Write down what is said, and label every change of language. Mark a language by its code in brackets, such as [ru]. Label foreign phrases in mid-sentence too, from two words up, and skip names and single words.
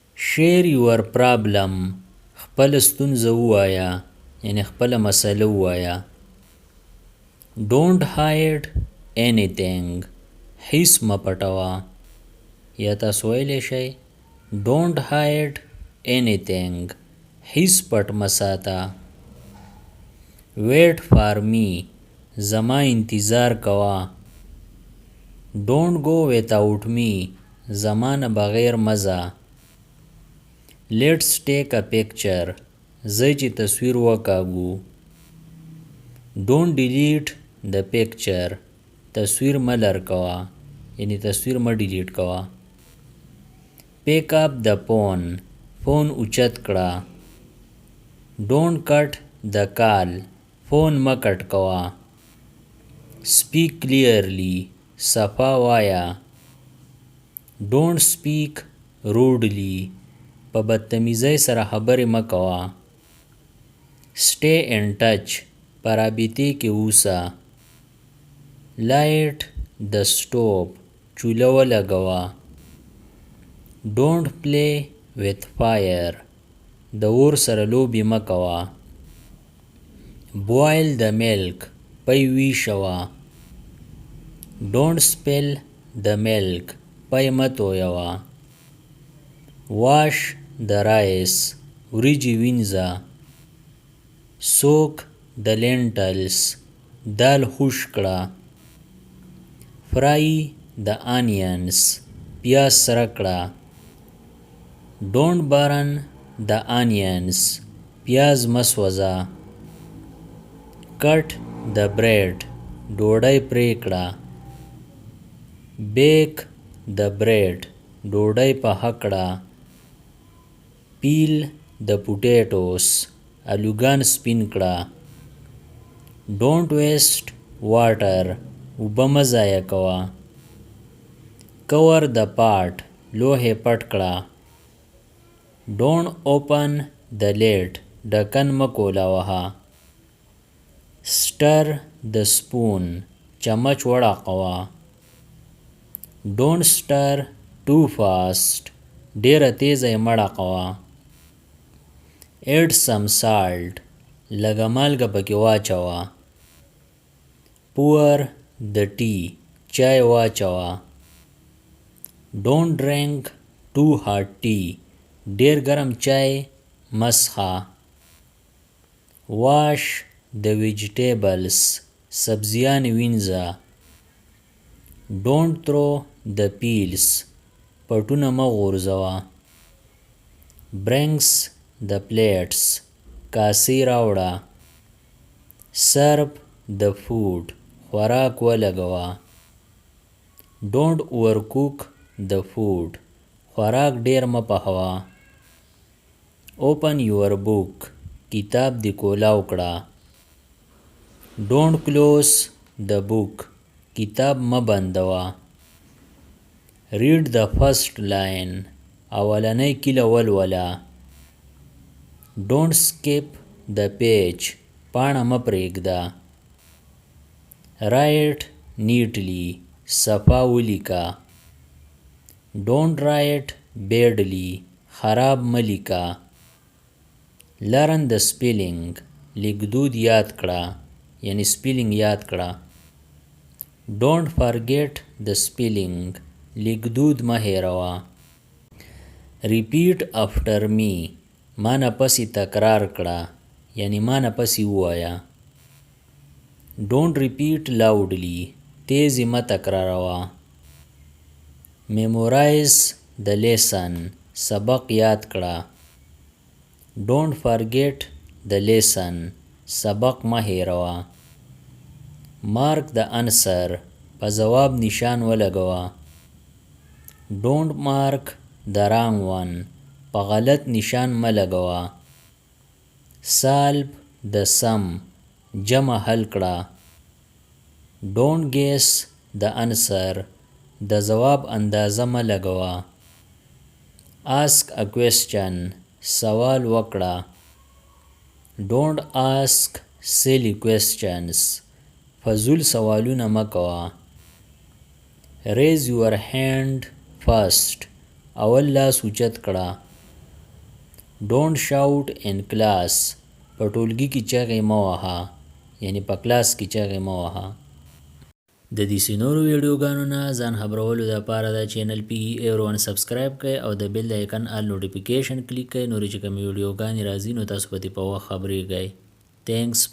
[en] share your problem [ps] خپل ستونزه ووایه یعنی خپل مسله ووایه. [en] don't hide anything [ps] هیڅ مه پټوه. یا تاسو ویلی شئ [en] don't hide anything [ps] هیڅ پټ مه ساته. [en] wait for me [ps] زما انتظار کوه. [en] don't go without me [ps] زما نه بغیر مزه. [en] let's take a picture [ps] ځئ چې تصویر وکاږو. [en] don't delete the picture [ps] تصویر مه لر کوه یعنی تصویر مه ډیلیټ کوه. [en] pick up the phone [ps] فون اوچت کړه. [en] don't cut the call [ps] فون مه کټ کوه. [en] speak clearly [ps] صفا وایه. [en] don't speak rudely [ps] په بدتمیزۍ سره خبرې مه کوه. [en] stay in touch [ps] په رابطې کې اوسه. [en] light the stove [ps] چوله ولګوه. [en] don't play with fire [ps] د اور سره لوبې مه کوه. [en] boil the milk [ps] پی ویشوه. [en] don't spill the milk [ps] پی مه تویوه. [en] wash the rice [ps] وریجې وینځه. [en] soak the lentils [ps] دال خوش کړه. [en] fry the onions [ps] پیاز سره کړه. [en] don't burn the onions [ps] پیاز مه سوځه. [en] cut the bread [ps] ډوډۍ پرې کړه. [en] bake the bread [ps] ډوډۍ پخه کړه. [en] peel the potatoes [ps] الوګان سپین کړه. [en] don't waste water [ps] اوبه مه ضایع کوه. [en] cover the pot [ps] لوښی پټ کړه. [en] don't open the lid [ps] ډکن مه کولاوهه. [en] stir the spoon [ps] چمچ وړاقوه. [en] don't stir too fast [ps] ډیره تیزه یې مه ډقوه. [en] add some salt [ps] لږه مالګه پکې واچوه. [en] pour the tea [ps] چای واچوه. [en] don't drink too hot tea [ps] ډیر ګرم چای مه څښه. [en] wash the vegetables [ps] سبزیان وینځه. [en] don't throw the peels [ps] پټونه مه غورځوه. [en] brings the plates [ps] کاسې راوړه. [en] serve the food [ps] خوراک ولګوه. [en] don't overcook the food [ps] خوراک ډیر مه پخوه. [en] open your book [ps] کتاب دې کولاو کړه. [en] don't close the book [ps] کتاب مه بندوه. [en] read the first line [ps] اولنۍ کیله ولوله. [en] don't skip the page [ps] پاڼه مه پرېږده. [en] write neatly [ps] صفا ولیکه. [en] don't write badly [ps] خراب مه لیکه. [en] learn the spelling [ps] لیکدود یاد کړه یعنی spelling یاد کړه. [en] don't forget the spelling [ps] لیکدود مه هیروه. [en] repeat after me [ps] ما نه پسې تکرار کړه یعنی ما نه پسې ووایه. [en] don't repeat loudly [ps] تیزی مه تکراروه. [en] memorize the lesson [ps] سبق یاد کړه. [en] don't forget the lesson [ps] سبق مه هیروه. [en] mark the answer [ps] په ځواب نشان ولګوه. [en] don't mark the wrong one [ps] په غلط نشان مه لګوه. [en] solve the sum [ps] جمع حل کړه. [en] don't guess the answer [ps] د ځواب اندازه مه لګوه. [en] ask a question [ps] سوال وکړه. [en] don't ask silly questions [ps] فضول سوالونه مه کوه. [en] raise your hand first [ps] اول لاس اوچت کړه. [en] don't shout in class, [ps] په ټولګي کې چغې مه وهه، یعنی په کلاس کې چغې مه وهه. د دې نورو ویډیوګانو نه ځان خبرولو دپاره دا چینل PE سبسکرایب کړئ او د بیل د آیکن [en] all notification [ps] کلیک کړئ، نورې چې کومې ویډیوګانې راځي نو تاسو په دې په وخت خبریږئ.